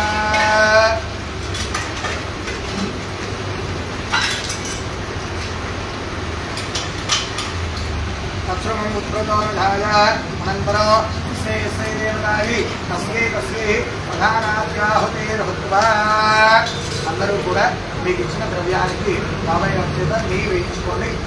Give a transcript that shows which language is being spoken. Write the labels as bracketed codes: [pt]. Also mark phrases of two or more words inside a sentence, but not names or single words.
[sa] तत्सर्वम् उत्तरतो निधाय अनन्तरं तस्यै देवतायै तस्यै प्रधानाहुतिर्हुत्वा [te] అందరూ కూడా మీకు ఇచ్చిన ద్రవ్యానికి బాబాయ్ గారి చేత నెయ్యి వేయించుకోండి.